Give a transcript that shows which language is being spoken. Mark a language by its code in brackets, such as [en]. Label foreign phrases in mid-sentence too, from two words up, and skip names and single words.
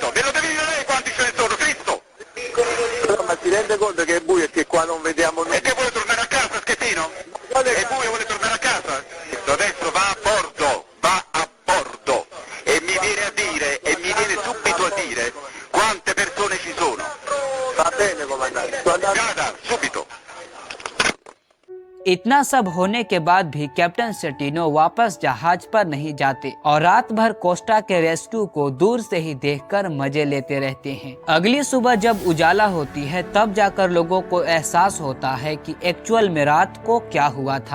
[it] Me lo devi dire lei quanti ce ne sono, Cristo. Però ma si rende conto che è buio e che qua non vediamo nulla? E che vuole tornare a casa, Schettino? È buio, vuole tornare a casa? Adesso va a bordo e mi viene subito a dire quante persone ci sono. Va bene, comandante. Sto andando. Vada, subito. [hi] इतना सब होने के बाद भी कैप्टन सेटिनो वापस जहाज पर नहीं जाते और रात भर कोस्टा के रेस्क्यू को दूर से ही देखकर मजे लेते रहते हैं। अगली सुबह जब उजाला होती है तब जाकर लोगों को एहसास होता है कि एक्चुअल में रात को क्या हुआ था।